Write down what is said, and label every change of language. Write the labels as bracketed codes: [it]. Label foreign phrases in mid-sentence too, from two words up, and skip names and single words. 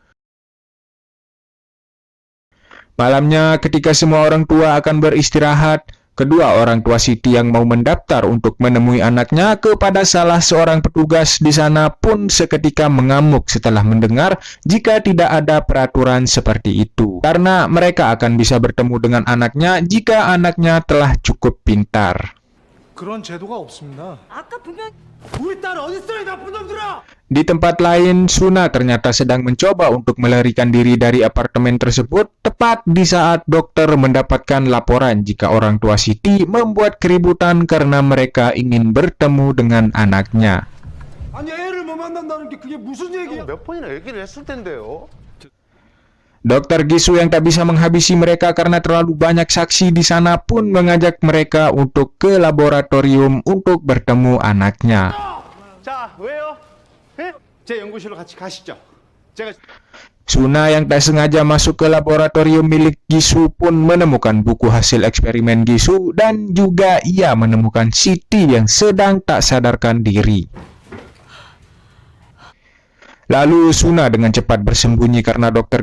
[id] Malamnya ketika semua orang tua akan beristirahat, kedua orang tua Siti yang mau mendaftar untuk menemui anaknya kepada salah seorang petugas di sana pun seketika mengamuk setelah mendengar jika tidak ada peraturan seperti itu. Karena mereka akan bisa bertemu dengan anaknya jika anaknya telah cukup pintar. [ko] 그런 제도가 없습니다. 아까 분명 우리 딸 어딨어 이 나쁜 놈들아! [id] Di tempat lain, Suna ternyata sedang mencoba untuk melarikan diri dari apartemen tersebut tepat di saat dokter mendapatkan laporan jika orang tua Siti membuat keributan karena mereka ingin bertemu dengan anaknya. [ko] 아니 애를 못 만난다는 게 그게 무슨 얘기야? 몇 번이나 얘기를 했을 텐데요. [id] Dr. Gisu yang tak bisa menghabisi mereka karena terlalu banyak saksi di sana pun mengajak mereka untuk ke laboratorium untuk bertemu anaknya. [ko] 자, 왜요? 예? 제 연구실로 같이 가시죠. 제가 [id] Suna yang tak sengaja masuk ke laboratorium milik Gisu pun menemukan buku hasil eksperimen Gisu dan juga ia menemukan Siti yang sedang tak sadarkan diri. Lalu Suna dengan cepat bersembunyi karena Dr.